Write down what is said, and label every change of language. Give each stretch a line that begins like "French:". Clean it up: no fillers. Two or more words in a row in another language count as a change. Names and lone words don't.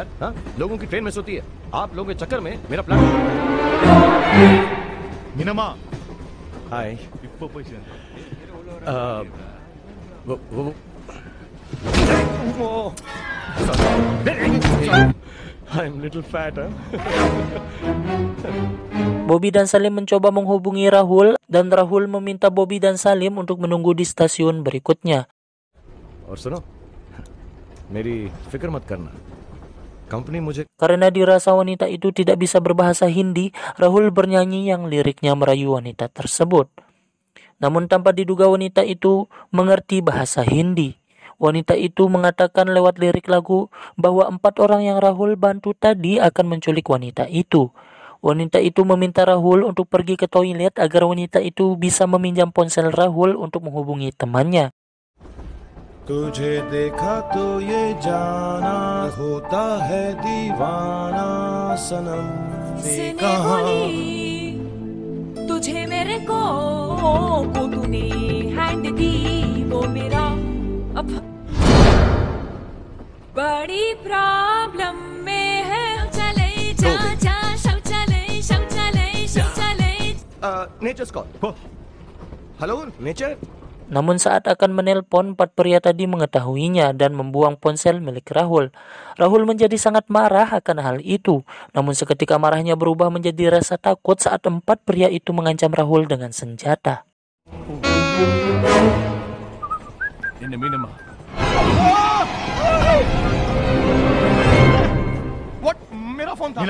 Hindi: हाँ? लोगों की ट्रेन मिस होती है. आप लोगों के चक्कर में मेरा प्लान. मिनमा
English: हाय. वो I'm little fat, huh?
Indonesian: Bobby dan Salim mencoba menghubungi Rahul dan Rahul meminta Bobby dan Salim untuk menunggu di stasiun berikutnya.
Hindi: और सुनो, मेरी फिक्र मत करना. Company मुझे
Indonesian: Karena dirasa wanita itu tidak bisa berbahasa Hindi, Rahul bernyanyi yang liriknya merayu wanita tersebut. Namun tanpa diduga wanita itu mengerti bahasa Hindi. Wanita itu mengatakan lewat lirik lagu bahwa 4 orang yang Rahul bantu tadi akan menculik wanita itu. Wanita itu meminta Rahul untuk pergi ke toilet agar wanita itu bisa meminjam ponsel Rahul untuk menghubungi temannya.
Hindi: तुझे देखा तो ये जाना होता है दीवाना सनम से कहानी तुझे मेरे को तूने हैंड दी वो मेरा अब बड़ी प्रॉब्लम में है चले जा जा शौचालय
English: Nature's call. Hello, nature.
Indonesian: Namun saat akan menelpon, 4 pria tadi mengetahuinya dan membuang ponsel milik Rahul. Rahul menjadi sangat marah akan hal itu. Namun seketika marahnya berubah menjadi rasa takut saat 4 pria itu mengancam Rahul dengan senjata.
English: What?
Hindi: मेरा फोन था.